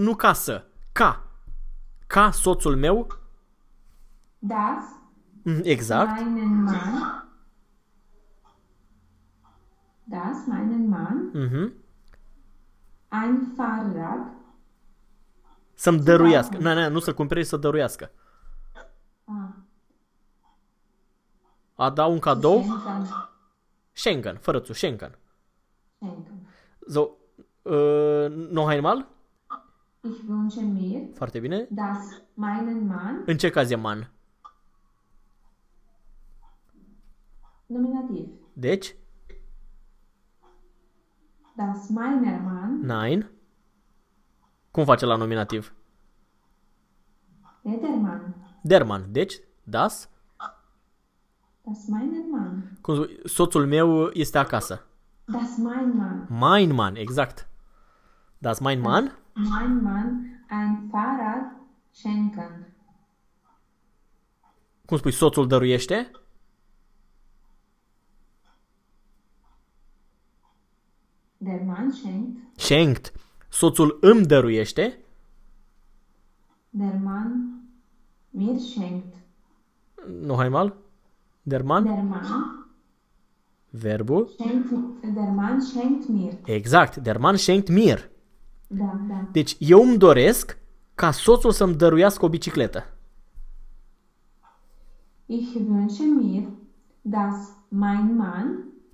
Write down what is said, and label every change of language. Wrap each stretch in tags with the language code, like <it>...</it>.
<ro>nu ca să, ca soțul meu,</ro> <de>das</de> <ro>exact,</ro> <de>meinen Mann, das meinen Mann ein Fahrrad</de> <ro>Să-mi</ro> <de>zu</de> <ro>dăruiască.</ro> <de>kaufen.</de> <ro>Nu să-l cumpere, să dăruiască. Ah. A da un</ro> <de>Zu</de> <ro>cadou.</ro> <de>schenken. Schenken,</de> <ro>fără țu,</ro> <de>Schenken. Schenken. So, noch einmal? Ich wünsche mir,</de> <ro>Foarte bine.</ro> <de>dass meinen Mann</de> <ro>În ce caz e man? Nominativ. Deci?</ro> <de>Das meiner Mann. Nein.</de> <ro>Cum face la nominativ?</ro> <de>Edermann. Der Mann. Deci, das. Das meiner Mann.</de> <ro>Cum zic, soțul meu este acasă.</ro> <de>Das mein Mann. Mein Mann, exact. Das mein Mann? Das mein Mann ein Fahrrad schenken.</de> <ro>Cum spui, soțul dăruiește?</ro> <de>Der Mann schenkt.</de> <ro>Schenkt. Soțul îmi dăruiește?</ro> <de>Der Mann mir schenkt.</de> <ro>Nu hai mal?</ro> <de>Der Mann? Der Mann</de> <ro>Verbul?</ro> <de>schenkt, der Mann schenkt mir. Exact, der Mann schenkt mir.</de> <ro>Da. Deci eu îmi doresc ca soțul să-mi dăruiască o bicicletă.</ro> <de>Ich wünsche mir, dass mein Mann</de>